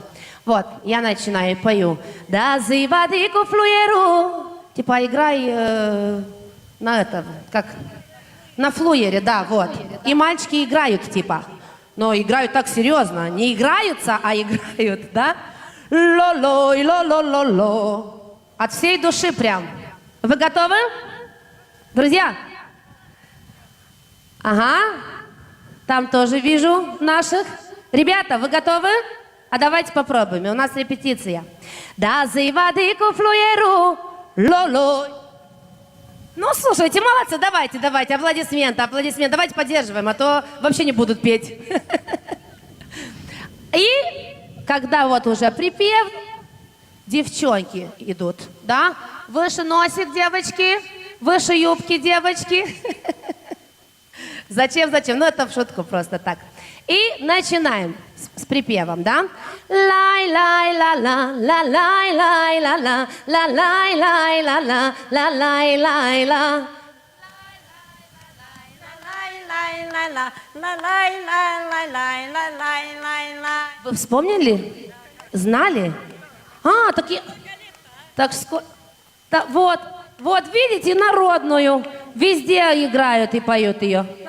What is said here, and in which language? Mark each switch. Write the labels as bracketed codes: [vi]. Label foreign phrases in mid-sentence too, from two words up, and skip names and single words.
[ru] Вот, я начинаю, пою. Да, заводи флуеру. Типа играй на это, как на флуере, да, вот. И мальчики играют, типа. Но играют так серьезно. Не играются, а играют, да? Ло-лой, ло-ло-ло-ло. От всей души прям. Вы готовы? Друзья? Ага. Там тоже вижу наших. Ребята, вы готовы? А давайте попробуем. У нас репетиция. Да, заводи флуеру. Ло-лой. Ну, слушайте, молодцы, давайте, аплодисменты. Давайте поддерживаем, а то вообще не будут петь. И когда вот уже припев, девчонки идут, да? Выше носик, девочки. выше юбки, девочки. Зачем? Ну, это в шутку просто так. И начинаем с припевом, да? Лай-лай-ла-ла, ла-лай-лай-ла-ла, ла-лай-лай-ла-ла, ла-лай-лай-ла. Вы вспомнили? Знали? А, такие... Так, вот, видите, народную. Везде играют и поют ее.